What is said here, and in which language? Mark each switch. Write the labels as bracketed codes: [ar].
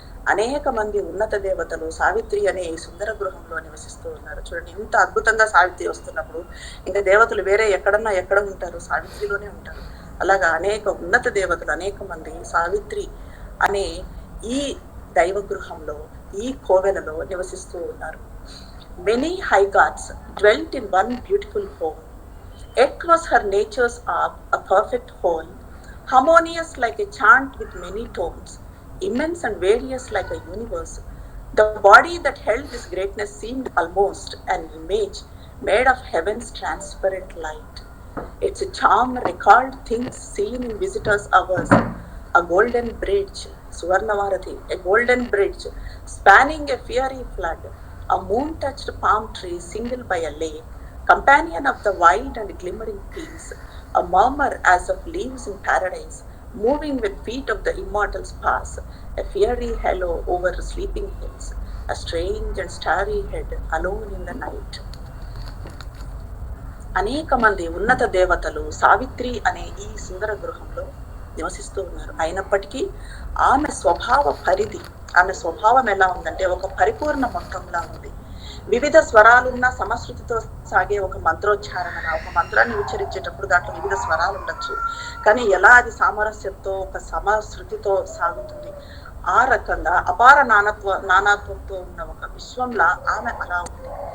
[te] అనేక మంది ఉన్నత దేవతలు సావిత్రి అనే ఈ సుందర గృహంలో నివసిస్తూ ఉన్నారు. చూడండి, ఇంత అద్భుతంగా సావిత్రి వస్తున్నప్పుడు ఇంకా దేవతలు వేరే ఎక్కడ ఉంటారు? సావిత్రిలోనే ఉంటారు. అలాగా అనేక ఉన్నత దేవతలు అనేక మంది సావిత్రి అనే ఈ దైవ గృహంలో, ఈ కోవెలలో నివసిస్తూ ఉన్నారు. [en] Many high gods dwelt in one beautiful home. It was her nature's ark, a perfect whole, harmonious like a chant with many tones, immense and various like a universe. The body that held this greatness seemed almost an image made of heaven's transparent light. Its charm recalled things seen in visitors' hours, a golden bridge, Suvarnavarathi, a golden bridge spanning a fiery flood, a moon-touched palm tree single by a lake, companion of the wild and glimmering peace, a murmur as of leaves in paradise, moving with feet of the immortals pass, a fiery halo over sleeping hills, a strange and starry head alone in the night. [te] అనేక మంది ఉన్నత దేవతలు సావిత్రి అనే ఈ సుందర గృహంలో నివసిస్తూ ఉన్నారు. అయినప్పటికీ ఆమె స్వభావ పరిధి, ఆమె స్వభావం ఎలా ఉందంటే ఒక పరిపూర్ణ మొత్తంలా ఉంది. వివిధ స్వరాలున్న సమశ్రుతితో సాగే ఒక మంత్రోచ్చారణ, ఒక మంత్రాన్ని ఉచ్చరించేటప్పుడు దాంట్లో వివిధ స్వరాలు ఉండొచ్చు, కానీ ఎలా అది సామరస్యంతో ఒక సమశ్రుతితో సాగుతుంది, ఆ రకంగా అపార నానాత్వంతో ఉన్న ఒక విశ్వంలా ఆమె అలా ఉంది.